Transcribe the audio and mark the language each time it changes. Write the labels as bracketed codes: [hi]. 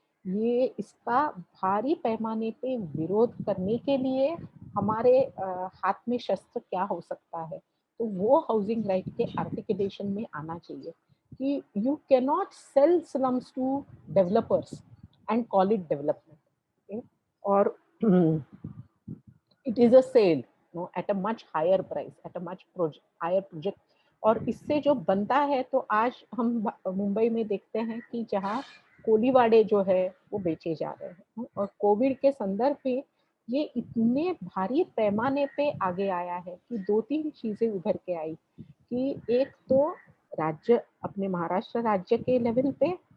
[hi] ये इसका भारी पैमाने पे विरोध करने के लिए हमारे हाथ में शस्त्र क्या हो सकता है, तो वो हाउसिंग राइट के आर्टिकुलेशन में आना चाहिए कि [en] you cannot sell slums to developers and call it development, okay? Or it is a sale, no, at a much higher price, at a much higher project. [hi] और इससे जो बनता है, तो आज हम मुंबई में देखते हैं कि जहाँ कोलीवाड़े जो है वो बेचे जा रहे हैं, और कोविड के संदर्भ में ये इतने भारी पैमाने पे आगे आया है कि 2-3 चीजें उभर के आई कि एक तो राज्य अपने महाराष्ट्र राज्य के लेवल पे,